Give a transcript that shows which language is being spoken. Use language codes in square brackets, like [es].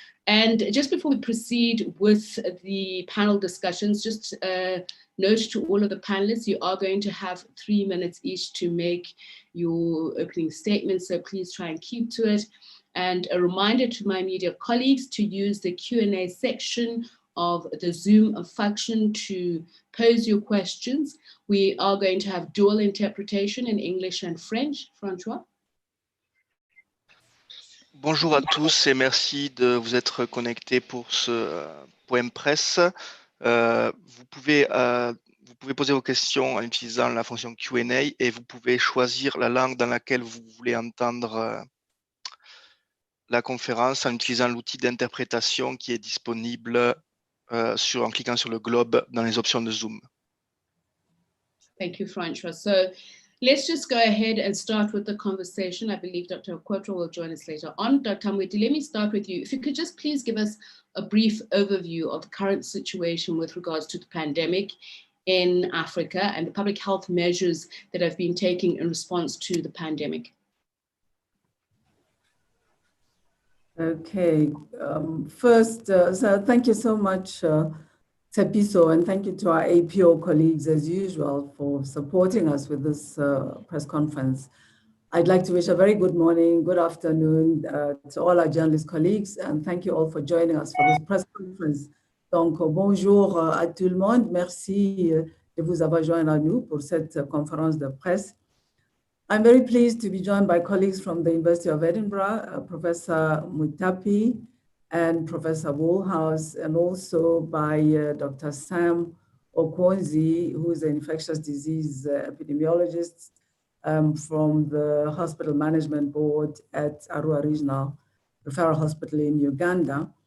[en] And just before we proceed with the panel discussions, just a note to all of the panelists, you are going to have 3 minutes each to make your opening statements, so please try and keep to it. And a reminder to my media colleagues to use the Q&A section of the Zoom function to pose your questions. We are going to have dual interpretation in English and French. François? [fr] Bonjour à tous et merci de vous être connectés pour ce point presse. Vous pouvez poser vos questions en utilisant la fonction Q&A et vous pouvez choisir la langue dans laquelle vous voulez entendre la conférence en utilisant l'outil d'interprétation qui est disponible en cliquant sur le globe dans les options de Zoom. [en] Thank you, François. So let's just go ahead and start with the conversation. I believe Dr. Quatro will join us later on. Dr. Mweti, let me start with you. If you could just please give us a brief overview of the current situation with regards to the pandemic in Africa and the public health measures that have been taken in response to the pandemic. Okay, first, so thank you so much, Tepiso, and thank you to our APO colleagues as usual for supporting us with this press conference. I'd like to wish a very good morning, good afternoon to all our journalist colleagues, and thank you all for joining us for this press conference. [fr] Donc, bonjour à tout le monde. Merci de vous avoir joint à nous pour cette conférence de presse. [en] I'm very pleased to be joined by colleagues from the University of Edinburgh, Professor Mutapi and Professor Woolhouse, and also by Dr. Sam Okwonzi, who is an infectious disease epidemiologist from the Hospital Management Board at Arua Regional Referral Hospital in Uganda.